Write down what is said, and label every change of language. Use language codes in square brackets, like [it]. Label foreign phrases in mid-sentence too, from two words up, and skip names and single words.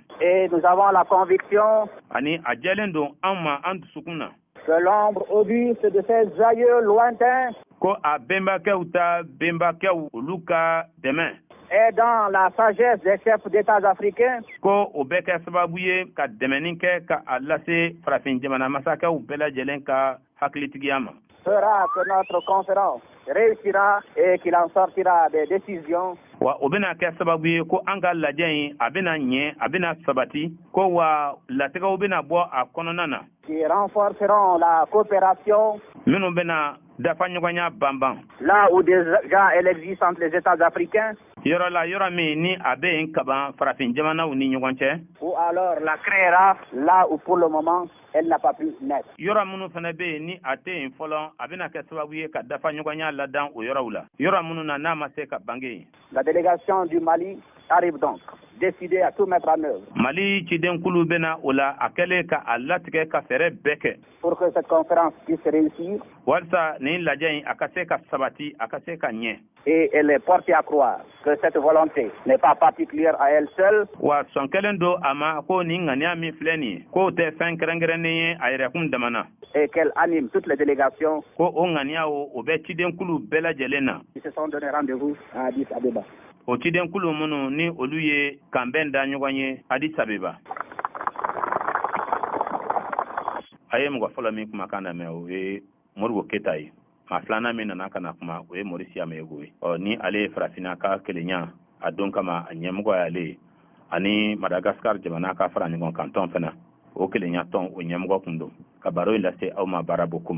[fr] et nous avons la conviction [bm] ani a jɛlen don an ma an dusukun na [fr] que l'ombre auguste de ces aïeux lointains [bm] ko a bɛnbakɛw ta bɛnbakɛw olu ka dɛmɛ [fr] est dans la sagesse des chefs d'État africains [bm] ko o bɛ kɛ sababu ye ka dɛmɛni kɛ ka a lase farafin jamana masakɛw bɛɛ lajɛlen ka hakilitigiya ma [fr] fera que notre conférence réussira et qu'il en sortira des décisions [bm] wa o bɛna kɛ sababu ye ko an ka lajɛ in a bɛna ɲɛ a bɛna sabati ko wa latigɛw bɛna bɔ a kɔnɔna na [fr] qui renforceront la coopération [bm] minnu bɛna dafa ɲɔgɔnya banban. [fr] Là où déjà elle existe entre les États africains. [bm] Yɔrɔ la yɔrɔ min ni a bɛ yen kaban farafin jamanaw ni ɲɔgɔn cɛ. [fr] Ou alors la créera là où pour le moment elle n'a pas pu naître. [bm] Yɔrɔ minnu fana bɛ yen ni a tɛ yen fɔlɔ a bɛna kɛ sababu ye ka dafa ɲɔgɔnya ladan o yɔrɔw la. Yɔrɔ minnu na n'a ma se ka bange. [fr] La délégation du Mali arrive donc, décidée à tout mettre en œuvre. [bm] Mali cidenkulu bɛna o la a kɛlen ka a latigɛ ka fɛɛrɛ bɛɛ kɛ. [fr] Pour que cette conférence puisse réussir. [bm] Walasa nin lajɛ in a ka se ka sabati a ka se ka ɲɛ. [fr] Et elle est portée à croire que cette volonté n'est pas particulière à elle seule. [bm] Wa sɔn kelen don a ma ko nin ŋaniya min filɛ nin ye k'o tɛ fɛn kɛrɛnkɛrɛnnen ye a yɛrɛkun damana. [fr] Et qu'elle anime toutes les délégations. [bm] Ko o ŋaniya o bɛ cidenkulu bɛɛ lajɛlen na. [fr] Ils se sont donné rendez-vous à Addis Abeba. [bm] O cidenkulu minnu ni olu ye kanbɛn da ɲɔgɔn ye Addis Abeba. A ye mɔgɔ fɔlɔ min kumakan lamɛn o ye Modibo Keyita ye. Maa filanan min nana ka na kuma o ye Maurice Yamayego ye. Ni ale ye farafinna ka kelenya a don kama a ɲɛmɔgɔ y'ale ye ani Madagascar jamana ka fara ɲɔgɔn kan tɔn fana o kelenya tɔn o ɲɛmɔgɔ kun don ka baro in lase aw ma baara bokum.